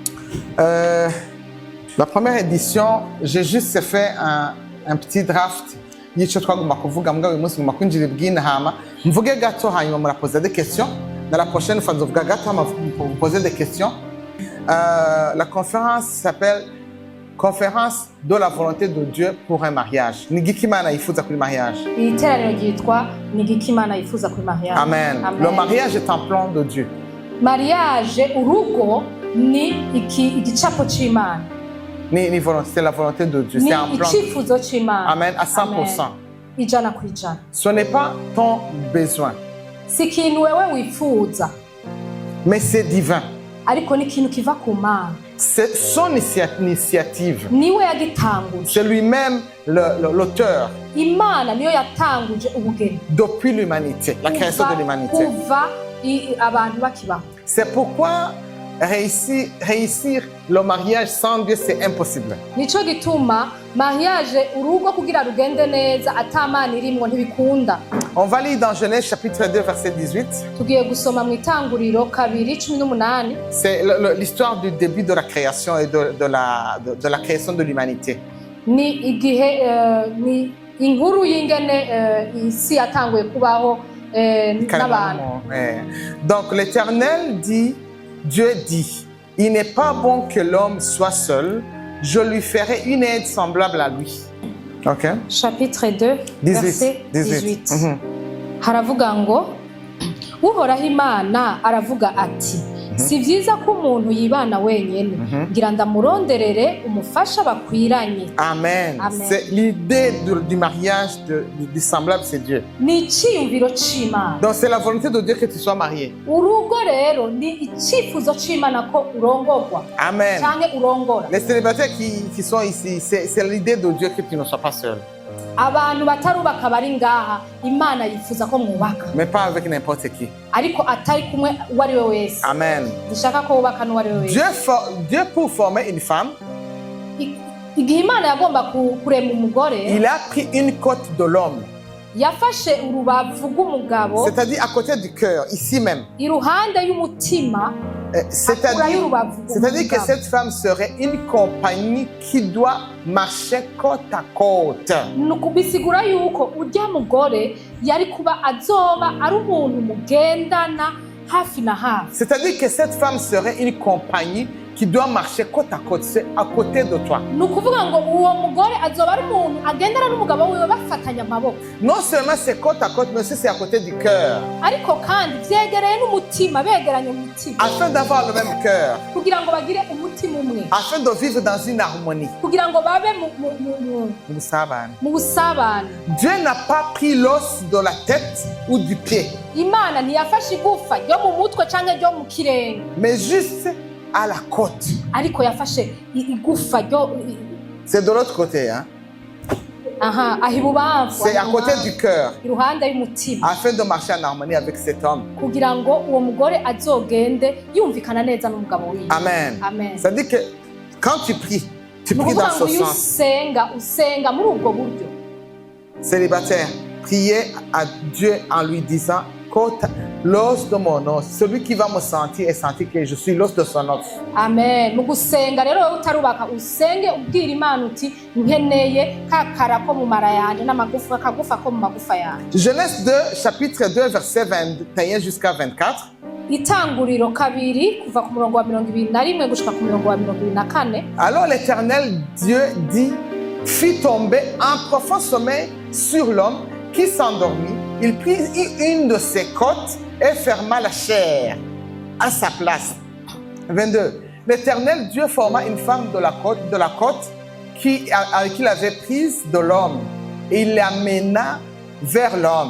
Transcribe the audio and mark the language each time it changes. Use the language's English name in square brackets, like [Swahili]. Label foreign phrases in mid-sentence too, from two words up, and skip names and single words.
[French] La première édition, j'ai juste fait un petit draft. [Rundi] Y'icyo twagomba kuvuga mbwa uyu munsi ngomba kwinjira ibw'inama mvuge gato hanyuma [French] muraposer des questions. Dans la prochaine fois [Rundi] nzovuga gato [French] vous poser des questions. La conférence s'appelle Conférence de la volonté de Dieu pour un mariage. [Rundi] Ni giki Imana yifuza kuri mariage. Iteraniro ryitwa ni giki Imana yifuza kuri mariage. Amen. [French] Le mariage est un plan de Dieu. [Rundi] Mariage urugo ni igicapo c'Imana. [French] C'est la volonté de Dieu. C'est un plan. [Rundi] Icifuzo c'Imana. [French] Amen. À 100%. [Rundi] Ijana ku ijana. [French] Ce n'est pas ton besoin. [Rundi] Si ikintu wewe wifuza. [French] Mais c'est divin. [Rundi] Ariko ni ikintu kiva ku Mana. [French] C'est son initiative. [Rundi] Niwe yagitanguje. [French] C'est lui-même l'auteur. [Rundi] Imana niyo yatanguje ubugeni. [French] Depuis l'humanité, la création de l'humanité. [Rundi] Kuva abantu bakibaho. [French] C'est pourquoi réussir le mariage sans Dieu, c'est impossible. [Rundi] Nico gituma mariage urugo kugira rugende neza atamana irimwo ntibikunda. [French] On va lire dans Genèse chapitre 2 verset 18. [Rundi] Tugiye gusoma mu Itanguriro 2:18. [French] C'est l'histoire du début de la création et de la création de l'humanité. [Rundi] Ni igihe ni inkuru y'ingene isi yatanguye kubaho n'abantu. [French] Donc l'Éternel dit, Dieu dit, il n'est pas bon que l'homme soit seul, je lui ferai une aide semblable à lui. Ok. Chapitre 2, verset 18. [Rundi] Haravuga ngo, Uhoraho Imana aravuga ati, si vyiza ko umuntu yibana wenyene, ngira ndamuronderere umufasha bakwiranye. Amen. [French] C'est l'idée du mariage du semblable, c'est Dieu. [Rundi] Ni iciyumviro c'Imana. [French] Donc c'est la volonté de Dieu que tu sois marié. [Rundi] Urugo rero ni icifuzo c'Imana ko urongorwa. Amen. Canke urongora. [French] Les célibataires qui sont ici, c'est l'idée de Dieu que tu ne sois pas seul. [Rundi] Abantu batarubaka bari ngaha Imana yifuza ko mwubaka. [French] Mais pas avec n'importe qui. [Rundi] Ariko atari kumwe uwari we wese. Amen. Dushaka ko wubaka n'uwari we wese. [French] Dieu pour former une femme, [Rundi] igihe Imana yagomba kurema umugore, [French] il a pris une côte de l'homme. [Rundi] Yafashe urubavu rw'umugabo, [French] c'est-à-dire à côté du cœur, ici même. [Rundi] Iruhande y'umutima. [French] C'est-à-dire que cette femme serait une compagnie qui doit marcher côte à côte. [Rundi] Nukubisigura yuko urya mugore yari kuba azoba ari umuntu mugendana hafi na hafi. [French] C'est-à-dire que cette femme serait une compagnie qui doit marcher côte à côte, c'est à côté de toi. [Rundi] ni ukuvuga ngo uwo mugore azoba ari umuntu agendana n'umugabo wiwe bafatanye amaboko. [French] Non seulement c'est côte à côte, mais aussi c'est à côté du cœur. [Rundi] Ariko kandi vyegereye n'umutima, begeranye umutima. [French] Afin d'avoir le même cœur. [Rundi] Kugira ngo bagire umutima umwe. [French] Afin de vivre dans une harmonie. [Rundi] Kugira ngo babe mu busabane. [French] Dieu n'a pas pris l'os de la tête ou du pied. [Rundi] Imana ntiyafashe igufa ryo mu mutwe canke ryo mu kirenge. [French] Mais juste à la côte. [Rundi] Ariko yafashe igufa ryo. [French] C'est de l'autre côté, hein? [Rundi] Aha, ahibubamfu. [French] C'est à côté du cœur. [Rundi] Iruhande y'umutima. [French] Afin de marcher en harmonie avec cet homme. [Rundi] Kugira ngo uwo mugore azogende yumvikana neza n'umugabo wiwe. Amen. Amen. [French] Ça dit que quand tu pries dans ce sens. [Rundi] Usenga muri ubwo buryo. [French] Célibataire, priez à Dieu en lui disant: l'os de mon os, celui qui va me sentir et sentir que je suis l'os de son os. Amen. [Rundi] Mu gusenga rero wowe utarubaka usenge ubwira Imana uti nkeneye kakara ko mu mara yanje n'amagufa kagufa ko mu magufa yanje. [French] Genèse 2 chapitre 2 verset 21 jusqu'à 24. [Rundi] Itanguriro kabiri kuva ku murongo wa 21 gushika ku murongo wa 24. [French] Alors l'Éternel Dieu dit, fit tomber un profond sommeil sur l'homme qui s'endormit. Il prit une de ses côtes et ferma la chair à sa place. 22. L'Éternel Dieu forma une femme de la côte qu'il avait prise de l'homme et il l'amena vers l'homme.